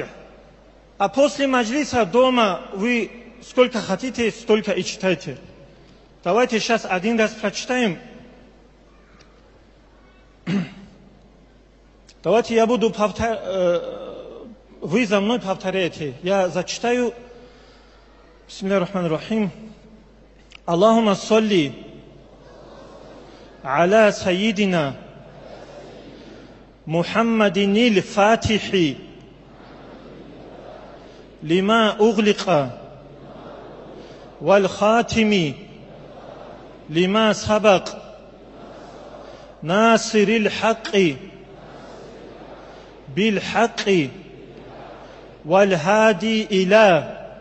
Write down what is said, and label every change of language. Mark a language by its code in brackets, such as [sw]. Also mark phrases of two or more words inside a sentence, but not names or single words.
[ru] А после маджлиса дома вы сколько хотите, столько и читайте. Давайте сейчас один раз прочитаем. Давайте я буду вы за мной повторяете. Я зачитаю. [ar] بسم الله الرحمن الرحيم. اللهم صل على سيدنا محمد الفاتح لما أغلق والخاتم لما سبق ناصر الحق بالحق والهادي إلى